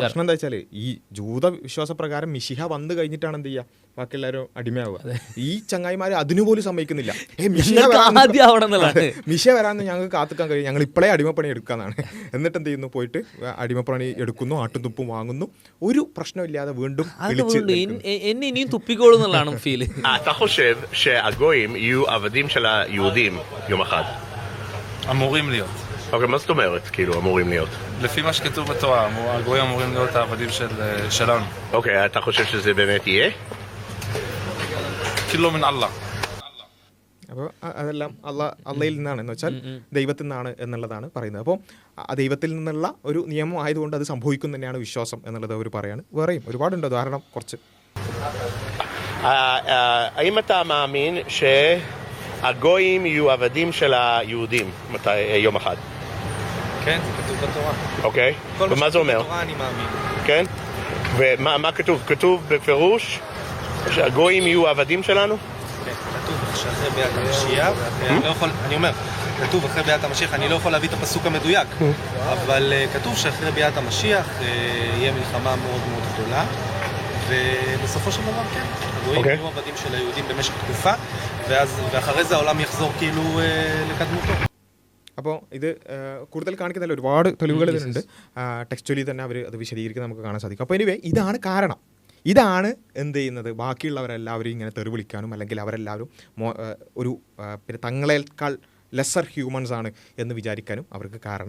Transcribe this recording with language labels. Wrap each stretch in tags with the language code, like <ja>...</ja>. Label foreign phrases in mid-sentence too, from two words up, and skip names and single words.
<ml>പ്രശ്നം എന്താ വെച്ചാൽ ഈ ജൂത വിശ്വാസപ്രകാരം മിശിഹ വന്നു കഴിഞ്ഞിട്ടാണ് എന്ത് ചെയ്യുക, ബാക്കി എല്ലാവരും അടിമയാവുക. ഈ ചങ്ങായിമാർ അതിനുപോലും സമ്മതിക്കുന്നില്ല. മിശ വരാന്ന് ഞങ്ങൾക്ക് കാത്തുക്കാൻ കഴിയും, ഞങ്ങൾ ഇപ്പോഴേ അടിമപ്പണി എടുക്കാന്നാണ്. എന്നിട്ട് എന്ത് ചെയ്യുന്നു, പോയിട്ട് അടിമപ്പണി എടുക്കുന്നു, ആട്ടും തുപ്പും വാങ്ങുന്നു, ഒരു പ്രശ്നമില്ലാതെ വീണ്ടും എന്നെ ഇനിയും തുപ്പിക്കോളൂ എന്നുള്ളതാണ് ഫീൽ.</ml> <he>אתה חושב שהגויים יהיו עבדים של היהודים יום אחד? אמורים להיות. אוקיי, מה זאת אומרת, כאילו, אמורים להיות? לפי מה שכתוב בתורה, הגויים אמורים להיות העבדים שלנו. אוקיי, אתה חושב שזה באמת יהיה?</he> <ar>כאילו من الله.</ar> <ml>അപ്പോൾ അതെല്ലാം അള്ളയിൽ നിന്നാണ്, എന്ന് വെച്ചാൽ ദൈവത്തിൽ നിന്നാണ് എന്നുള്ളതാണ് പറയുന്നത്. അപ്പോൾ ആ ദൈവത്തിൽ നിന്നുള്ള ഒരു നിയമം ആയതുകൊണ്ട് അത് സംഭവിക്കും തന്നെയാണ് വിശ്വാസം എന്നുള്ളത് അവർ പറയാണ്. വേറെയും ഒരുപാടുണ്ട് ഉദാഹരണം കുറച്ച്.</ml> <he>האם אתה מאמין שהגויים יהיו עבדים של היהודים יום אחד? כן, זה כתוב בתורה. אוקיי, ומה זה אומר? בתורה אני מאמין. כן? ומה כתוב? כתוב בפירוש שהגויים יהיו עבדים שלנו? כן, כתוב שאחרי ביאת המשיח, אני אומר, כתוב אחרי ביאת המשיח, אני לא יכול להביא את הפסוק המדויק, אבל כתוב שאחרי ביאת המשיח יהיה מלחמה מאוד מאוד גדולה, ובסופו של דבר כן, הגויים יהיו עבדים של היהודים במשך תקופה, ואחרי זה העולם יחזור כאילו לקדמותו.</he> <ml>അപ്പോൾ ഇത് കൂടുതൽ കാണിക്കുന്നില്ല, ഒരുപാട് തെളിവുകൾ ഇതിനുണ്ട്. ടെക്സ്ച്വലി തന്നെ അവർ അത് വിശദീകരിക്കുന്നത് നമുക്ക് കാണാൻ സാധിക്കും. അപ്പോൾ എനിവേ ഇതാണ് കാരണം. ഇതാണ് എന്ത് ചെയ്യുന്നത്, ബാക്കിയുള്ളവരെല്ലാവരും ഇങ്ങനെ തെറി വിളിക്കാനും അല്ലെങ്കിൽ അവരെല്ലാവരും ഒരു പിന്നെ തങ്ങളേക്കാൾ</ml> <en>lesser humans</en> <ml>ആണ് എന്ന് വിചാരിക്കാനും അവർക്ക് കാരണം.</ml>